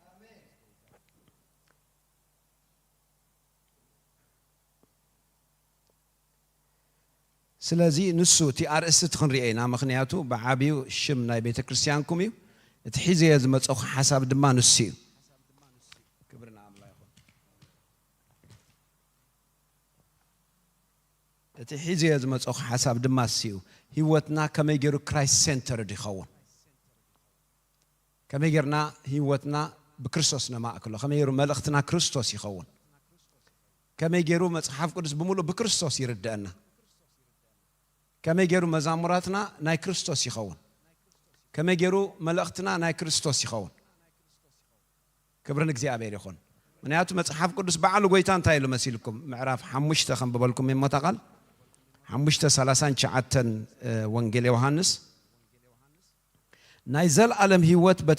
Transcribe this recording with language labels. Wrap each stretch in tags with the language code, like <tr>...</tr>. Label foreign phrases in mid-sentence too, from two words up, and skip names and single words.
<ti>ስለዚህ ንሱ ቲ አርእስት ክንሪኤና ምክንያቱ በዓቢው ሽም ናይ ቤተክርስቲያንኩም እዩ እቲ ሒዘ ዝመጽኹ ሐሳብ ድማ ንሱ እዩ</ti> <am>ክብርና አምላክ ይሁን</am> <ti>እቲ ሒዘ ዝመጽኹ ሐሳብ ድማ ንሱ እዩ ህይወትና ከመይ ገይሩ</ti> <en>Christ center</en> <ti>ይኸውን ከመይ ገርና ህይወትና በክርስቶስ ነማእከሎ ከመይ ገይሩ መልእኽትና ክርስቶስ ይኸውን ከመይ ገይሩ መጽሐፍ ቅዱስ በሙሉ በክርስቶስ ይርዳና ከመይ ገይሩ መዛሙራትና ናይ ክርስቶስ ይኸውን ከመይ ገይሩ መልእኽትና ናይ ክርስቶስ ይኸውን</ti> <am>ክብርን እግዚአብሔር ይሁን</am> <ti>ምክንያቱ መጽሐፍ ቅዱስ በዓሉ ጎይታ እንታይ ኢሉ መሲልኩም ምዕራፍ 5 ከንብበልኩም የሞታቃል 5:39 ወንጌል ዮሐንስ ናይ ዘለዓለም ህይወት በተን</ti>